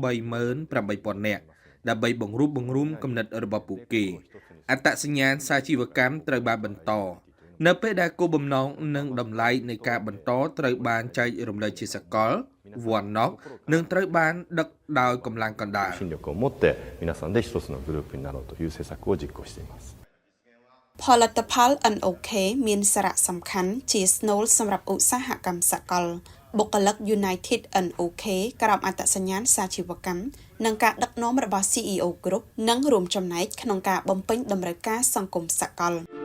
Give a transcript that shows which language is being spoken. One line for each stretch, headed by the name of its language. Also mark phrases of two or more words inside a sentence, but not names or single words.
Khmer: 38,000 នាក់ដើម្បីបង្រួបបង្រួមគំនិតរបស់ពួកគេអត្តសញ្ញាណសាជីវកម្មត្រូវបានបន្តនៅពេលដែលគោលបំណងនិងតម្លៃនៃការបន្តត្រូវបានចែករំលែកជាសកលវ៉ាន់ណុកនឹងត្រូវបានដឹកដោយកម្លាំងកណ្ដាល
Japanese: 心力を持って皆さんで一つのグループになろうという政策を実行しています
Khmer: ផលិតផល NOK មានសារៈសំខាន់ជាស្នូលសម្រាប់ឧស្សាហកម្មសកលបុគ្គលិក United NOK ក្រោមអត្តសញ្ញាណសាជីវកម្មនិងការដឹកនាំរបស់ CEO Group នឹងរួមចំណែកក្នុងការបំពេញតម្រូវការសង្គមសកល